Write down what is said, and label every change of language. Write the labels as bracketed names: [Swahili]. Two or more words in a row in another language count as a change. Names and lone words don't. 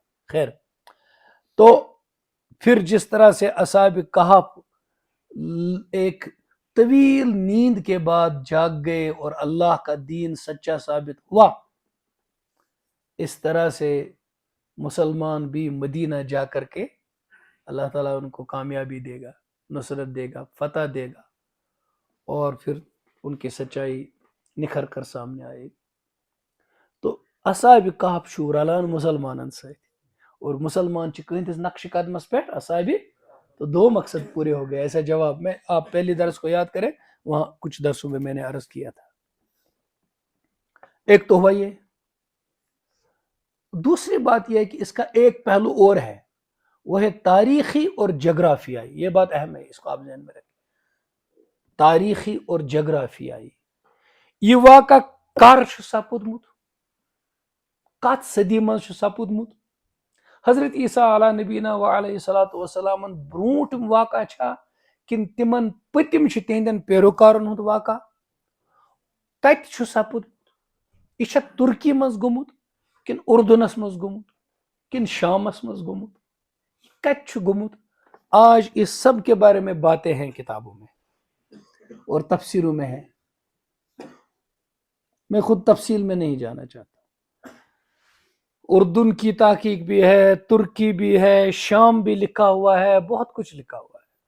[Urdu] خیر تو پھر جس طرح سے اصحاب کہف ایک طویل نیند کے بعد جاگ گئے اور اللہ کا دین سچا ثابت ہوا، اس طرح سے مسلمان بھی مدینہ جا کر کے اللہ تعالیٰ ان کو کامیابی دے گا، نصرت دے گا، فتح دے گا، اور پھر ان کی سچائی نکھر کر سامنے آئے گی. [Kashmiri] تو اصحاب کہف چھُ رلان مسلمانن سۭتۍ اور مسلمان چھِ کٕہٕنٛدِس نقش قدمس پٮ۪ٹھ اصحاب. [Urdu] تو دو مقصد پورے ہو گئے. ایسا جواب میں آپ پہلی درس کو یاد کریں، وہاں کچھ درسوں میں نے عرض کیا تھا. ایک تو ہوا یہ. دوسری بات یہ ہے کہ اس کا ایک پہلو اور ہے، وہ ہے تاریخی اور جغرافیائی. یہ بات اہم ہے، اس کو آپ ذہن میں رکھیں. تاریخی اور جغرافیائی یہ واقعہ [Kashmiri] کر سپودمت، کت صدی مز سپودمت. حضرت عیسیٰ [Arabic] علیہ نبینا و علیہ الصلوۃ والسلام [Kashmiri] برونٹم واقعہ چھا کن تمن پتم تہندین پیروکارن ہند واقعہ کت سپودمت. یہ ترکی مز گومت کن اردنس مز گومت کن شامس مز گومت، کت گومت. [Urdu] آج اس سب کے بارے میں باتیں ہیں کتابوں میں اور تفسیروں میں ہے. میں خود تفصیل میں نہیں جانا چاہتا. اردن کی تحقیق بھی ہے، ترکی بھی ہے، شام بھی لکھا ہوا ہے، بہت کچھ لکھا ہوا ہے.